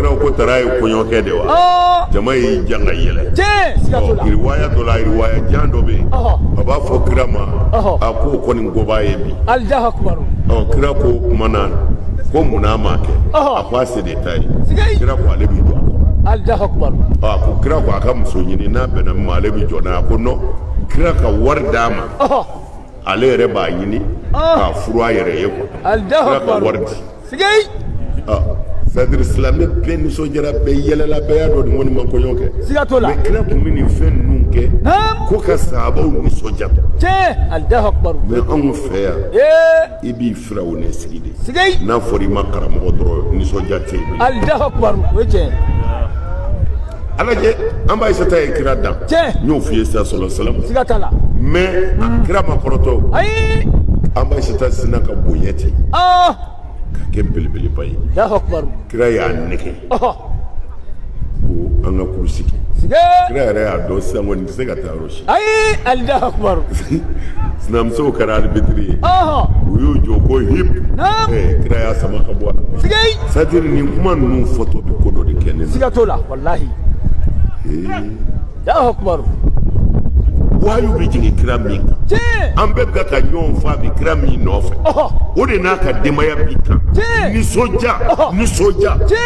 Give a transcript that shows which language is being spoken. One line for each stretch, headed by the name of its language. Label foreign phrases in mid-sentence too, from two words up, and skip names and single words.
Bambara: kira ko tara ye koɲɔnkɛ de wa jama y'i jan ka yɛlɛ riwaya dɔ la riwaya jan dɔ bɛ yen a b'a fɔ kira ma a ko kɔni ko b'a ye bi kira ko kuma na ko munna a m'a kɛ a ko a se de ta ye kira ko ale b'i jɔ a ko kira ko a ka muso ɲini n'a bɛnna min ma ale bɛ jɔ n'a ye ko non kira ka wari d'a ma ale yɛrɛ b'a ɲini k'a furu a yɛrɛ ye quoi kira ka wari di c'est-à-dire silamɛ bɛɛ nisɔndiyara bɛɛ yɛlɛla bɛɛ y'a dɔn nin kɔni ma kɔɲɔ kɛ mais kira tun bɛ nin fɛn ninnu kɛ ko ka sahabaw nisɔndiya mais anw fɛ yan i b'i firawuna sigi de n'a fɔra i ma karamɔgɔ dɔrɔn nisɔndiya tɛ yen ala lajɛ an b'a Aisata ye kira dan n y'o f'i ye sisan
Arabic: صلى الله عليه وسلم
Bambara: mais kira ma kɔrɔtɔ an b'a Aisata sina ka bonya ten ka kɛ belebeleba ye kira y'a nɛgɛ ko an ka kurusi kɛ kira yɛrɛ y'a dɔn sisan kɔni tɛ se ka taa yɔrɔ si sinamusow kɛra arbitre ye u y'u jɔ ko hip kira y'a sama ka bɔ a la c'est-à-dire nin kuma ninnu fɔtɔ bɛ ko dɔ de kɛ ne na wayu bɛ jigin kira min kan an bɛɛ bɛ ka ɲɔgɔn fa bi kira min nɔfɛ o de n'a ka denbaya b'i kan nisɔndiya